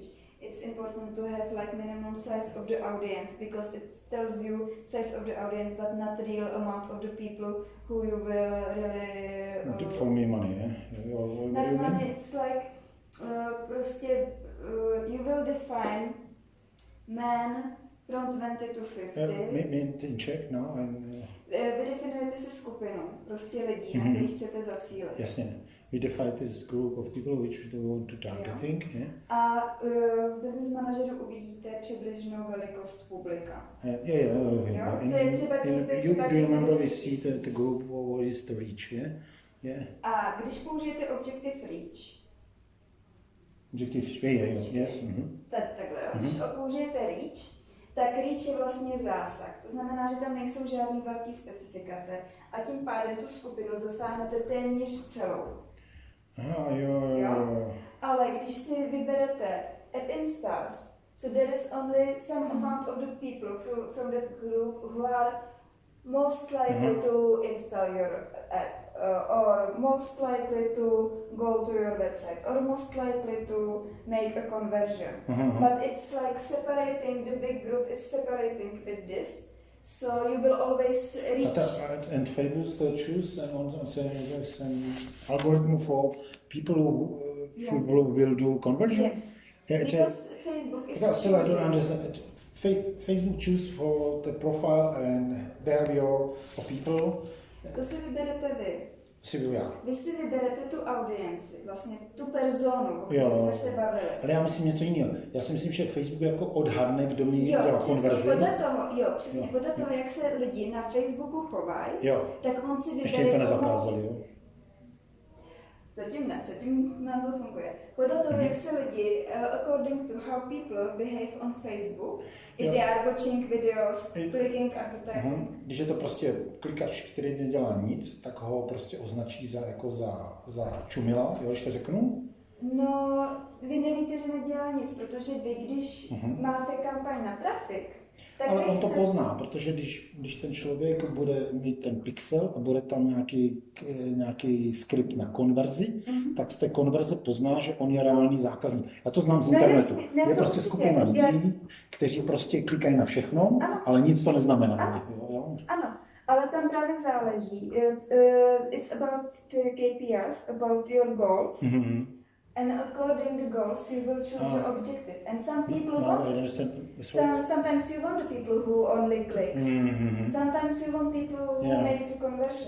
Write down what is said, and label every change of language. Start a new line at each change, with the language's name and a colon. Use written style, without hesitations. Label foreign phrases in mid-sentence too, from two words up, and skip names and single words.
English: It's important to have like minimum size of the audience, because it tells you size of the audience, but not real amount of the people who you will really. For me, money. Yeah. Not money. It's like prostě you will define men from 20 to 50. In Czech, no.
Czech: Vy definujete si skupinu, prostě lidí, na který chcete zacílit. Jasně.
English: We define this group of people which we want to targeting.
Czech: Jo.
English: Yeah.
Czech: A v business manažeru uvidíte přibližnou velikost publika.
English: Yeah. Do you remember we see the group what is the reach? Yeah.
Czech: A když použijete
English: objective reach, yes.
Czech: Takhle, jo. Když použijete reach, tak reach je vlastně zásah. To znamená, že tam nejsou žádný velký specifikace a tím pádem tu skupinu zasáhnete téměř celou. Jo. Ale když si vyberete
English: app installs, so there is only some amount of the people from that group who are most likely to install your app, or most likely to go to your website, or most likely to make a conversion. But it's like separating, the big group is separating with this, so you will always reach. And Facebook choose an algorithm for people who will do conversion? Yes, Yeah, because Facebook is still I don't understand. Facebook choose for the profile and behavior of people.
Czech: To si vyberete vy. Vy si vyberete tu audienci, vlastně tu personu, o které jsme se bavili. Ale já myslím něco jiného. Já si myslím, že Facebook jako odhadne, kdo mi dělá konverzi. Přesně podle toho, jak se lidi na Facebooku chovají, tak on si vybere. Ještě jim to nezakázali, jo? Zatím nám to funguje. Podle toho, jak se lidi,
English: according to how people behave on Facebook, if they are watching videos, clicking advertising.
Czech: Když je to prostě klikač, který nedělá nic, tak ho prostě označí za čumila, jo, když to řeknu? No, vy nevíte, že nedělá nic, protože vy, když máte kampaň na trafik, tak ale on to pozná, protože když ten člověk bude mít ten pixel a bude tam nějaký skript na konverzi, tak z té konverze pozná, že on je reálný zákazník. Já to znám z internetu. Je prostě skupina lidí, kteří prostě klikají na všechno, ale nic to neznamená. Ano, ale tam právě záleží.
English: It's about the KPIs, about your goals. and according to goals you will choose the objective. And some people Now I want. understand. Sorry. Sometimes you want the people who only clicks. Mm-hmm. Sometimes you want people who Yeah. makes the conversion.